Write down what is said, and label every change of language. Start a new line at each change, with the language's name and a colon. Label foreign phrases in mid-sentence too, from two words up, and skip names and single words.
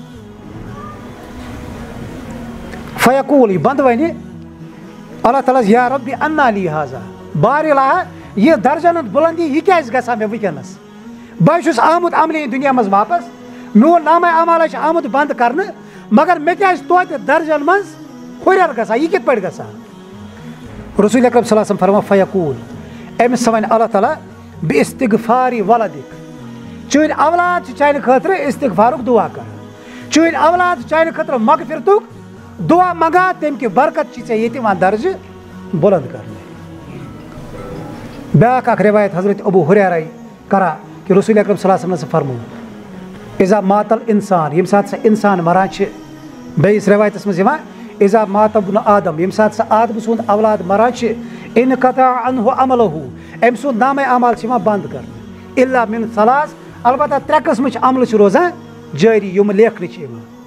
Kashmiri: فیقوٗل یہِ بنٛدٕ وَنہِ اللہ تعالیٰ
Arabic: یا رۄبہِ انا لی ہاذا
Kashmiri: بار الہ یہِ درجن ہُنٛد بُلندی یہِ کیٛازِ گژھان مےٚ وٕنکیٚنس بہٕ چھُس آمُت عملی دُنیا منٛز واپس میون نامہ اعمالہ چھُ آمُت بنٛد کرنہٕ مگر مےٚ کیٛازِ توتہِ درجن منٛز ہُریر گژھان یہِ کِتھ پٲٹھۍ گژھان رسول اکرم
Arabic: صلی اللہ علیہ وسلم
Kashmiri: فرماوان فیقوٗل أمِس وَنہِ اللہ تعالیٰ
Arabic: بہِ استغفاری ولدِک
Kashmiri: چٲنۍ اولاد چھِ چانہِ خٲطرٕ استغفارُک دُعا کران چٲنۍ اولاد چھِ چانہِ خٲطرٕ مغفرتُک دُعا منٛگان تمہِ کہِ برکت چھِ ژےٚ ییٚتہِ یِوان درجہٕ بُلند کرنہٕ بیاکھ اکھ روایت حضرت ابو ہریرہ کران کہ رسول اکرم
Arabic: صلی اللہ علیہ وسلم
Kashmiri: فرموو
Arabic: اذا مات الانسان
Kashmiri: ییٚمہِ ساتہٕ سۄ انسان مران چھِ بیٚیِس روایتس منٛز یِوان
Arabic: اذا مات ابن آدم
Kashmiri: ییٚمہِ ساتہٕ سۄ آدمہٕ سُنٛد اولاد مران چھِ
Arabic: انقطع عنہ عملہ
Kashmiri: أمۍ سُنٛد نامہ اعمال چھِ یِوان بنٛد کرنہٕ
Arabic: الا من ثلاث
Kashmiri: البتہ ترٛےٚ قٕسمٕچ عملہٕ چھِ روزان جٲری یِم لیکھنہٕ چھِ یِوان